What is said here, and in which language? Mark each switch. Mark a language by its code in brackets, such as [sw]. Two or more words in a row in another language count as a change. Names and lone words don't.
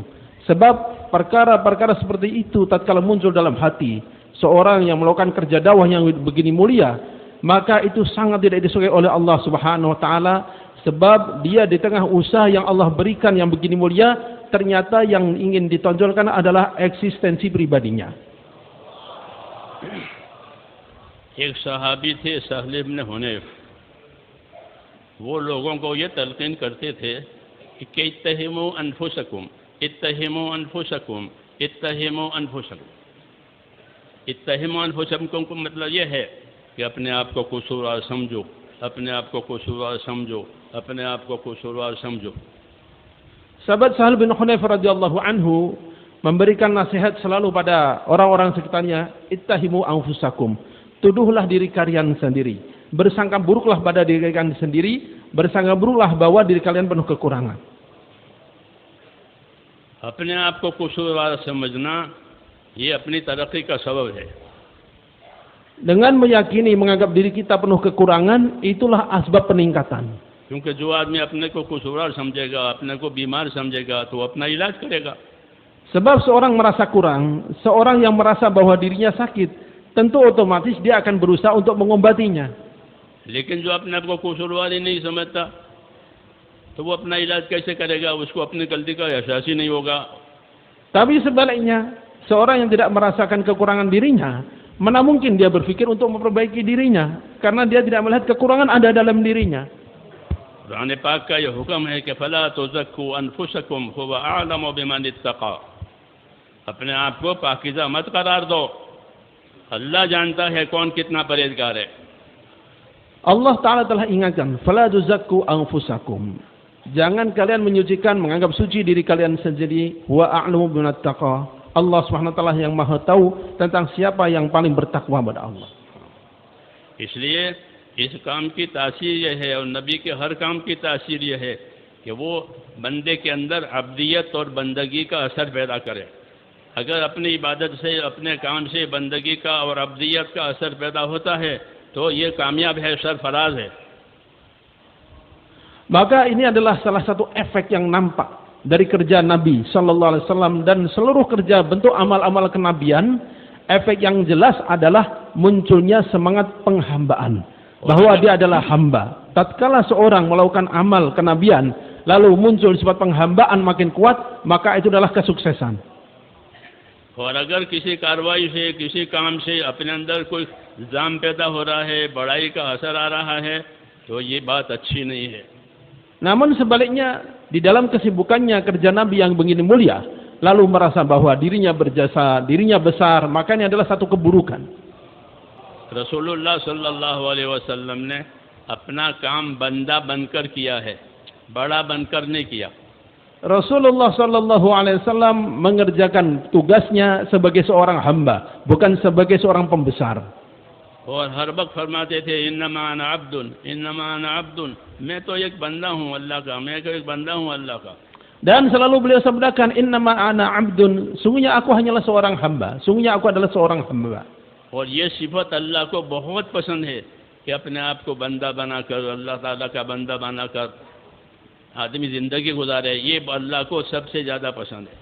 [id] Sebab perkara-perkara seperti itu tatkala muncul dalam hati seorang yang melakukan kerja dakwah yang begini mulia, maka itu sangat tidak disukai oleh Allah [ar] سبحانه وتعالى, [id] Sebab dia di tengah usaha yang Allah berikan yang begini mulia, ternyata yang ingin ditonjolkan adalah eksistensi pribadinya. [hi] एक सहाबी थे सहल इब्न हुनैफ, वो लोगों को ये तलकीन करते थे कि [ar] اتهموا أنفسكم, اتهموا أنفسكم, اتهموا أنفسكم. اتهموا أنفسكم [hi] का मतलब ये है कि अपने आप को कसूरवार समझो, अपने आप को कसूरवार समझो, अपने आप को कसूरवार समझो। [id] Sahabat Sahal bin Hunayf [ar] رضي الله عنه [id] memberikan nasihat selalu pada orang-orang sekitarnya, [ar] اتهموا أنفسكم, [id] tuduhlah diri kalian sendiri, bersangka buruklah pada diri kalian sendiri, bersangka buruklah bahwa diri kalian penuh kekurangan. [hi] अपने आप को कसूरवार समझना ये अपनी तरक्की का सबब है। [id] Dengan meyakini menganggap diri kita penuh kekurangan, itulah asbab peningkatan. [hi] क्योंकि जो आदमी अपने को कसूरवार समझेगा, अपने को बीमार समझेगा, तो अपना इलाज करेगा। [id] Sebab seorang merasa kurang, seorang yang merasa bahwa dirinya sakit, tentu otomatis dia akan berusaha untuk mengobatinya. [hi] लेकिन जो अपने आप को कसूरवार ही नहीं समझता, तो वो अपना इलाज कैसे करेगा? उसको अपनी गलती का एहसास ही नहीं होगा। [id] Tapi sebaliknya, seorang yang tidak merasakan kekurangan dirinya, mana mungkin dia berpikir untuk memperbaiki dirinya, karena dia tidak melihat kekurangan ada dalam dirinya. [hi] कुरान पाक का यह हुक्म है कि [ar] فلا تزكوا أنفسكم هو أعلم بمن اتقى. [hi] अपने आप को पाकीज़ा मत करार दो, अल्लाह जानता है कौन कितना परहेज़गार है। [id] Allah Ta'ala telah ingatkan, [ar] فلا تزكوا أنفسكم, [id] jangan kalian menyucikan, menganggap suci diri kalian sendiri, [ar] وأعلم بمن اتقى. [id] Allah [ar] سبحانه وتعالى [id] yang Maha tahu tentang siapa yang paling bertakwa kepada Allah. [hi] इसलिए इस काम की तासीर यह है और नबी के हर काम की तासीर यह है कि वो बंदे के अंदर अब्दियत और बंदगी का असर पैदा करे। अगर अपनी इबादत से, अपने काम से बंदगी का और अब्दियत का असर पैदा होता है तो ये कामयाब है, सरफराज है। [id] Maka ini adalah salah satu efek yang nampak dari kerja Nabi [ar] صلى الله عليه وسلم [id] dan seluruh kerja bentuk amal-amal kenabian. Efek yang jelas adalah munculnya semangat penghambaan, bahwa dia adalah hamba. Tatkala seorang melakukan amal kenabian, lalu muncul sifat penghambaan makin kuat, maka itu adalah kesuksesan. [hi] और अगर किसी कार्रवाई से, किसी काम से अपने अंदर कोई जाम पैदा हो रहा है, बड़ाई का असर आ रहा है, तो ये बात अच्छी नहीं है। [id] Namun sebaliknya, di dalam kesibukannya kerja Nabi yang begini mulia, lalu merasa bahwa dirinya berjasa, dirinya besar, maka ini adalah satu keburukan. [hi] रसूलुल्लाह [ar] صلى الله عليه وسلم [hi] ने अपना काम बंदा बनकर किया है, बड़ा बनकर नहीं किया। [id] Rasulullah [ar] صلى الله عليه وسلم [id] mengerjakan tugasnya sebagai seorang hamba, bukan sebagai seorang pembesar. [hi] और हर वक्त फरमाते थे [ar] إنما أنا عبد, إنما أنا عبد, [hi] मैं तो एक बंदा हूँ अल्लाह का, मैं तो एक बंदा हूँ अल्लाह का। [id] Dan selalu beliau sabdakan [ar] إنما أنا عبد, [id] sungguhnya aku hanyalah seorang hamba, sungguhnya aku adalah seorang hamba. [hi] और ये सिफत अल्लाह को बहुत पसंद है कि अपने आप को बंदा बनाकर, अल्लाह ताला का बंदा बनाकर आदमी जिंदगी गुजारे, ये अल्लाह को सबसे ज़्यादा पसंद है।